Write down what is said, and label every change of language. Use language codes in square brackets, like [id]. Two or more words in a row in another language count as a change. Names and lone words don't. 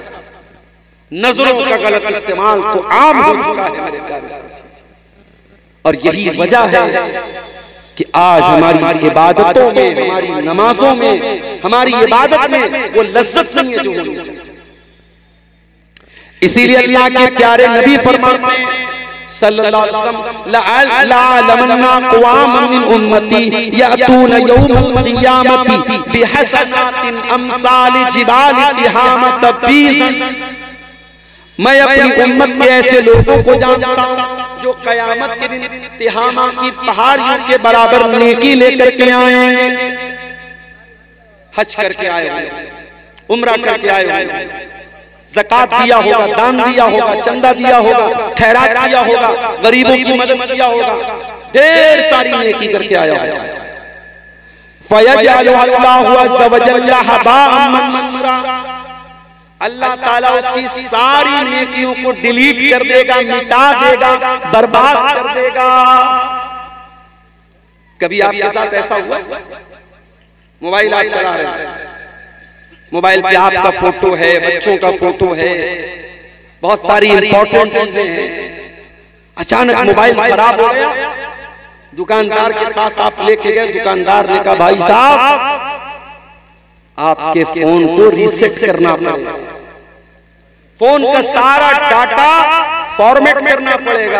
[hi] नजरों का गलत इस्तेमाल तो आम हो चुका है मेरे प्यारे साथियों, और यही वजह है कि आज हमारी इबादतों में, हमारी नमाजों में, हमारी इबादत में वो लज्जत नहीं है जो होनी चाहिए। इसीलिए अल्लाह के प्यारे नबी फरमाते हैं [ar] صلى الله عليه وسلم لأعلمن أقواما من أمتي يأتون يوم القيامة بحسنات أمثال جبال تهامة بيضا. [hi] मैं अपनी उम्मत के ऐसे लोगों को जानता हूं जो कयामत के दिन तिहामा की पहाड़ियों के बराबर नेकी लेकर के आएंगे। हज करके आए होंगे, उम्रा करके आए होंगे, ज़कात दिया होगा, दान दिया होगा, चंदा दिया होगा, खैरात दिया होगा, गरीबों की मदद किया होगा, ढेर सारी नेकी करके आया होगा। [ar] فيجعله الله عز وجل هباء منثورا, [hi] अल्लाह ताला उसकी सारी नेकियों को डिलीट कर देगा, मिटा देगा, बर्बाद कर देगा। कभी आपके साथ ऐसा हुआ? मोबाइल आप चला रहे हैं, मोबाइल पे आपका फोटो है, बच्चों का फोटो है, बहुत सारी इंपॉर्टेंट चीजें हैं, अचानक मोबाइल खराब हो गया, दुकानदार के पास आप लेके गए, दुकानदार ने कहा भाई साहब आपके फोन को रीसेट करना पड़ेगा, फोन का सारा [en] data format [hi] करना पड़ेगा।